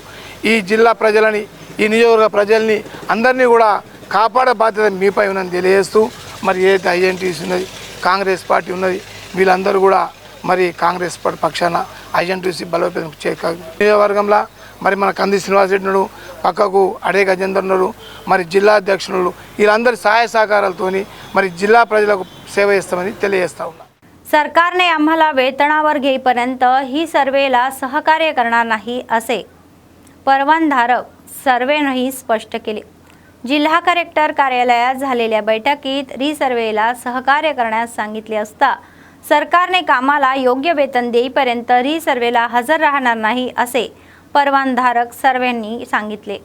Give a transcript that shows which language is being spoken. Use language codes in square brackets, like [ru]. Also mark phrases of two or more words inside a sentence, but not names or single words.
[te] ఈ జిల్లా ప్రజలని ఈ నియోజకవర్గ ప్రజల్ని అందరినీ కూడా కాపాడే బాధ్యత మీపై ఉన్నది తెలియజేస్తూ మరి ఏదైతే INTUC ఉన్నది కాంగ్రెస్ పార్టీ ఉన్నది వీళ్ళందరూ కూడా మరి కాంగ్రెస్ పార్టీ పక్షాన INTUC బలోపేతం నియోజకవర్గంలో మరి మన కంది శ్రీనివాస్ రెడ్డి ఉన్నాడు, పక్కకు అడే గజేందర్ ఉన్నాడు, మరి జిల్లా అధ్యక్షులు వీళ్ళందరి సహాయ సహకారాలతోని మరి జిల్లా प्रजలకు సేవ చేస్తామని తెలియజేస్తా उन्ना। [mr] सरकारने आम्हाला वेतनावर घेईपर्यंत ही सर्वेला सहकार्य करणार नाही असे परवानधारक सर्वेनंही स्पष्ट केले। जिल्हा कलेक्टर कार्यालयात झालेल्या बैठकीत रिसर्वेला सहकार्य करण्यास सांगितले असता सरकारने कामाला योग्य वेतन देईपर्यंत रिसर्वेला हजर राहणार नाही असे परवानधारक सर्वेंनी सांगितले।